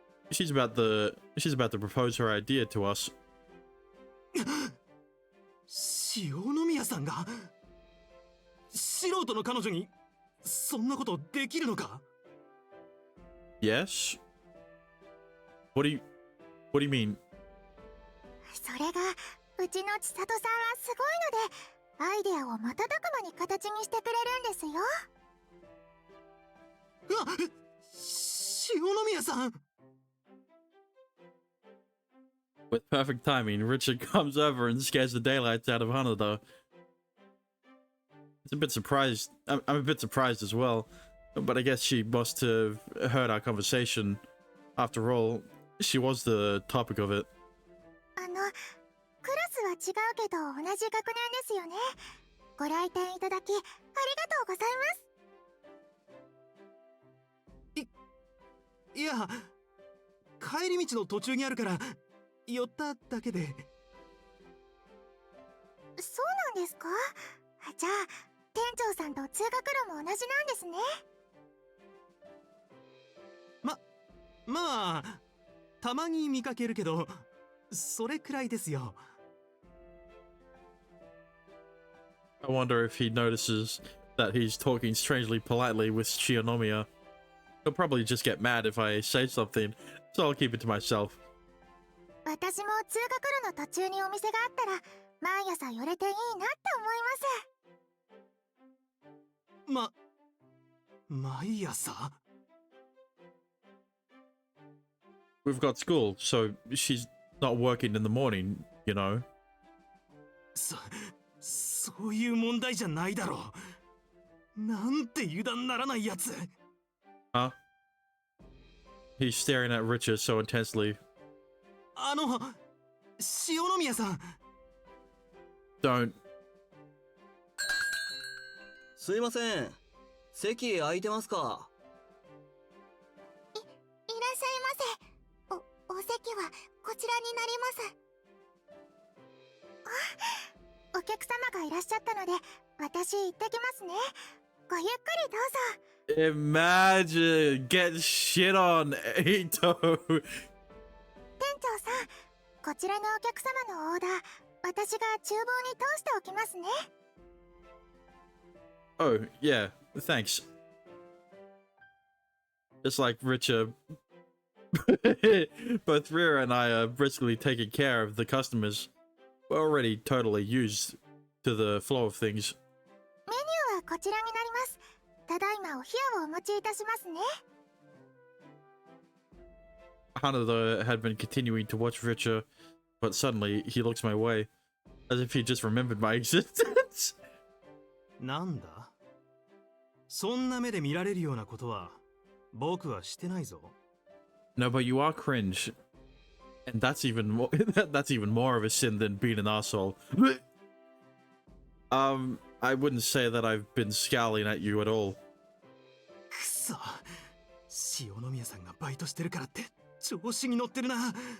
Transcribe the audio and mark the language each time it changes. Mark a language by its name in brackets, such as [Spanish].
[English] She's about to propose her idea to us. [Japanese] 塩宮さんが素人の彼女にそんなことできるのか？ [English] Yes? What do you mean? [Japanese] それがうちの千里さんはすごいのでアイデアを瞬く間に形にしてくれるんですよ。うわっ、塩宮さん。 [English] With perfect timing, Richard comes over and scares the daylights out of Hanada. It's a bit surprised. I'm a bit surprised as well, but I guess she must have heard our conversation. After all, she was the topic of it. [Japanese] クラスは違うけど同じ学年ですよね。ご来店いただきありがとうございます。いや、帰り道の途中にあるから寄っただけで。そうなんですか？じゃあ店長さんと通学路も同じなんですね。まあたまに見かけるけどそれくらいですよ。 [English] I wonder if he notices that he's talking strangely politely with Shinomiya. He'll probably just get mad if I say something, so I'll keep it to myself. [Japanese] 私も通学路の途中にお店があったら毎朝寄れていいなって思います。毎朝？ [English] We've got school, so she's not working in the morning, you know. [Japanese] そういう問題じゃないだろう。なんて油断ならないやつ。 [English] Huh? He's staring at Richard so intensely. [Japanese] 塩宮さん。 [English] Don't. [Japanese] すいません。席空いてますか？いらっしゃいませ。お席はこちらになります。お客様がいらっしゃったので私行ってきますね。ごゆっくりどうぞ。 [English] Imagine get shit on, Ito. [Japanese] 店長さん、こちらのお客様のオーダー私が厨房に通しておきますね。 [English] Oh, yeah, thanks. Just like Richard, both Rira and I are briskly taking care of the customers. We're already totally used to the flow of things. [Japanese] メニューはこちらになります。ただいまお冷やをお持ちいたしますね。 [English] Hanada had been continuing to watch Richard, but suddenly he looks my way, as if he just remembered my existence. [Japanese] なんだ？そんな目で見られるようなことは僕はしてないぞ。 [English] No, but you are cringe. And that's even more that's even more of a sin than being an asshole. I wouldn't say that I've been scowling at you at all. [Japanese] くそ、塩宮さんがバイトしてるからって調子に乗ってるな。